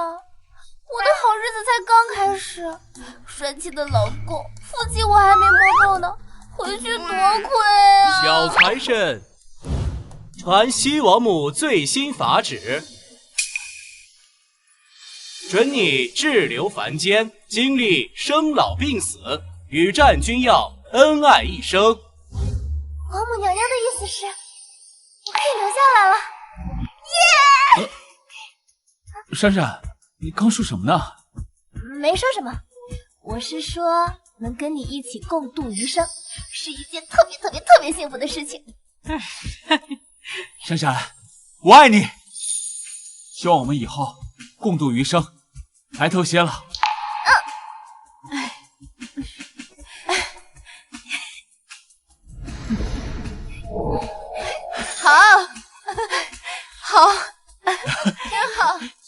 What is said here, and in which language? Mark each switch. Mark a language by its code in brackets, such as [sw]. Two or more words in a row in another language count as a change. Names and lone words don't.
[zh] 我的好日子才刚開始，帥氣的老公，腹肌我還沒摸夠呢，回去多虧啊！小財神，傳西王母最新法旨，准你滯留凡間，經歷生老病死，與戰君耀恩愛一生。王母娘娘的意思是，我可以留下来了。耶！珊珊，你剛說什麼呢？沒說什麼，我是說能跟你一起共度餘生，是一件特別幸福的事情。珊珊，我愛你，希望我们以後共度餘生。來頭些了。好，真好。